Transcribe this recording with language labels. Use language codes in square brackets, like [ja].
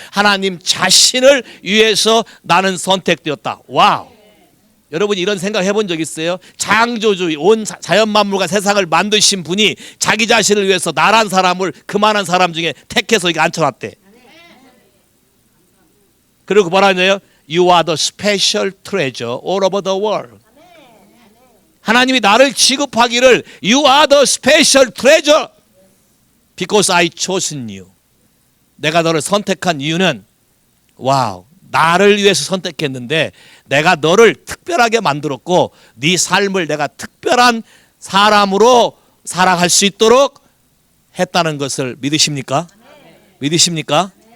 [ko] 하나님 자신을 위해서 나는 선택되었다. 와우. 여러분 이런 생각 해본 적 있어요? 창조주의 온 자연 만물과 세상을 만드신 분이 자기 자신을 위해서 나란 사람을 그만한 사람 중에 택해서 이게 앉혀놨대. 그리고 뭐라 하냐요? [en] You are the special treasure all over the world. [ko] 하나님이 나를 취급하기를 [en] You are the special treasure because I chosen you. [ko] 내가 너를 선택한 이유는 와우, 나를 위해서 선택했는데 내가 너를 특별하게 만들었고 네 삶을 내가 특별한 사람으로 살아갈 수 있도록 했다는 것을 믿으십니까? 믿으십니까?